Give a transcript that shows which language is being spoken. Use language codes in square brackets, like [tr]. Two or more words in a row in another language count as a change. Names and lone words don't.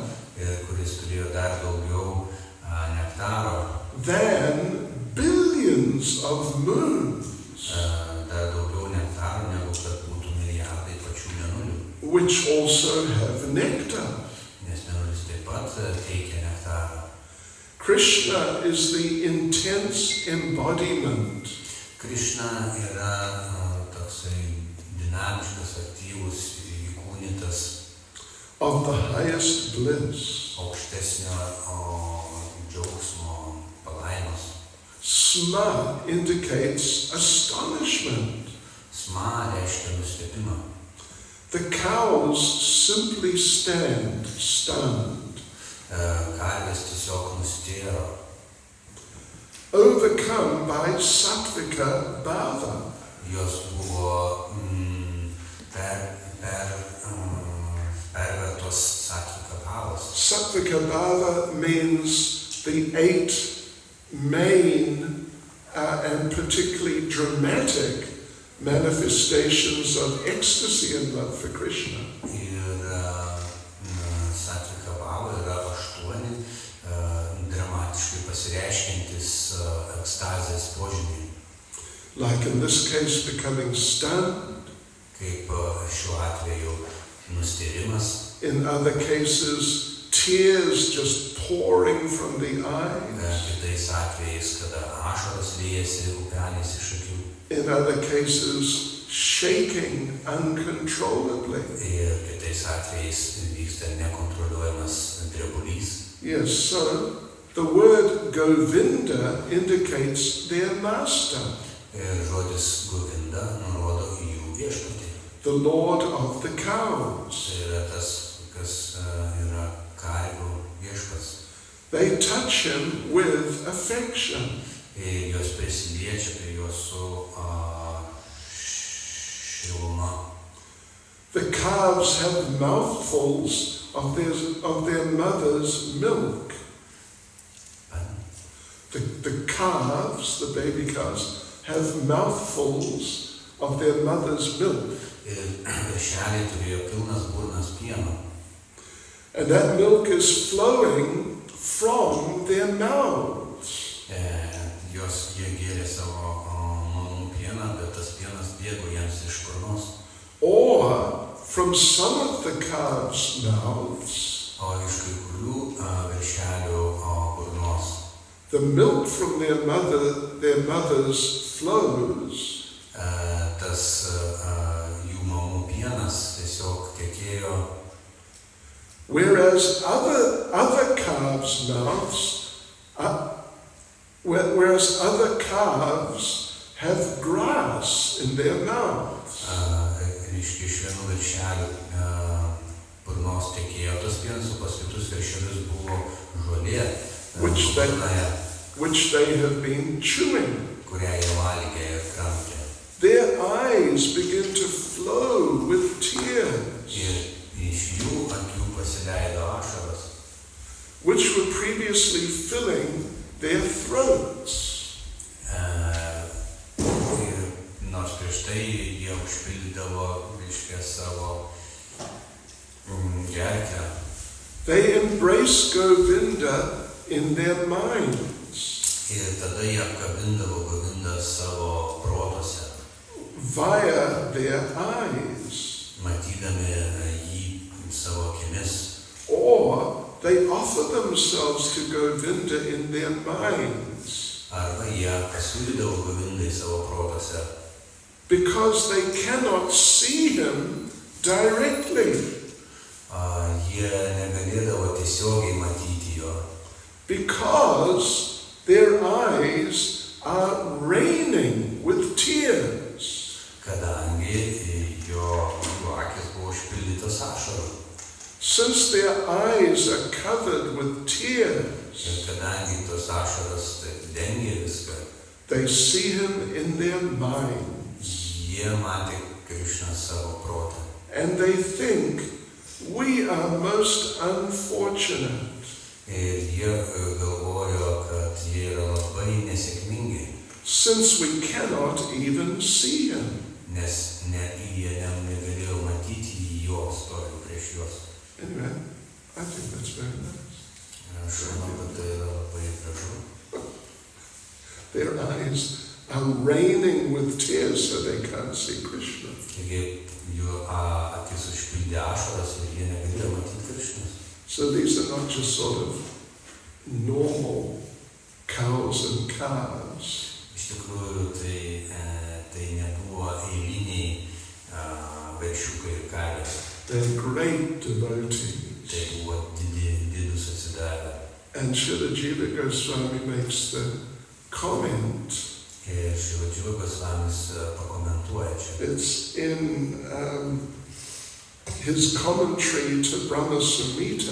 [lt] ir kuris turėjo dar daugiau nektaro, [en] than billions of moons, [lt] dar daugiau nektaro, negu kad būtų milijardai pačių mėnulių, [en] which also have nectar. [lt] nes mėnulis taip pat teikia nektarą. [en] Krishna is the intense embodiment [lt] Krišna yra toksai dinamiškas, aktyvus, įkūnytas [en] of the highest bliss. [lt] aukštesnio džiaugsmo palaimos. [en] Sma indicates astonishment. [lt] Sma reiškia nustebimą. [en] The cows simply stand stunned, [lt] Karvės tiesiog nustėro, [en] overcome by [sa] sattvika bhava. [lt] jos buvo pervertos [sa] satvika bhavos. Sattvika bhava [en] means the 8 main and particularly dramatic manifestations of ecstasy and love for Krishna. [lt] Ir [sa] satvika bhava [lt] yra 8 dramatiškai pasireiškiantis ekstazės požymiai. [en] Like in this case, becoming stunned. [lt] Kaip šiuo atveju nustėrimas, [en] In other cases, tears just pouring from the eyes. [lt] kitais atvejais, kada ašaros liejasi upeliais iš akių, [en] In other cases, shaking uncontrollably. [lt] ir kitais atvejais vyksta nekontroliuojamas drebulys. [en] Yes, so the word Govinda indicates their master, [lt] Ir žodis Govinda nurodo į jų viešpatį. [en] the Lord of the cows. [lt] Tai yra tas, kas yra karvių viešpats. [en] They touch him with affection. [lt] Ir jos prisiliečia prie jos su šiluma. [en] The calves have mouthfuls of their mother's milk. The calves, the baby calves, have mouthfuls of their mother's milk. [lt] Ir viršeliai turėjo pilnas burnas pieno. [en] And that milk is flowing from their mouths. [lt] Jie gėrė savo mamų pieną, bet tas pienas bėgo jiems iš burnos. [en] Or from some of the calves' mouths, [lt] o iš kai kurių viršelių burnos. [en] The milk from their mothers flows. [lt] Tas jų mamų pienas tiesiog tekėjo. [en] Whereas other calves' mouths, whereas other calves have grass in their mouths. [lt] Reiškia, iš vienų viršelių burnos tekėjo tas pienas, o pas kitus viršelius buvo žolė, [en] which they have been chewing. [lt] kurią jie valgė ir kramtė. [en] Their eyes begin to flow with tears, [lt] Ir iš jų akių pasileido ašaros, [en] which were previously filling their throats. [lt] Ir nors prieš tai jie užpildydavo, reiškia, savo gerklę. [en] They embrace Govinda in their minds, [lt] Ir tada jie apkabindavo Govindą savo protuose, [en] via their eyes. [lt] matydami jį savo akimis. [en] Or they offer themselves to Govinda in their minds, [lt] Arba jie pasiūlydavo Govindai savo protuose, [en] because they cannot see him directly, [lt] jie negalėdavo tiesiogiai matyti jo, [en] because their eyes are raining with tears. [lt] kadangi jų akis buvo užpildytos ašarų. [en] Since their eyes are covered with tears, [lt] Ir kadangi tos ašaros dengė viską, [en] they see him in their minds, [lt] jie matė Krišną savo protą. [en] and they think, we are most unfortunate. [lt] Ir jie galvojo, kad jie yra labai nesėkmingi, [en] Since we cannot even see him. [lt] nes jie negalėjo matyti jo stovi prieš juos. [en] Anyway, I think that's very nice. [lt] Aš manau, kad tai yra labai gražu. [en] Their eyes are raining with tears so they can't see Krishna. [lt] Taigi jų akis užpildė ašaras ir jie negalėjo matyti Krišnos. [en] So these are not just sort of normal cows and calves. [lt] Iš tikrųjų, tai nebuvo eiliniai veršiukai ir karvės. [en] They're great devotees. [lt] Tai buvo didus atsidavę. [en] And Srila Jiva Goswami makes the comment. [lt] Ir Šrila Dživa Gosvamis pakomentuoja čia. [en] It's in his commentary to Brahma Samhita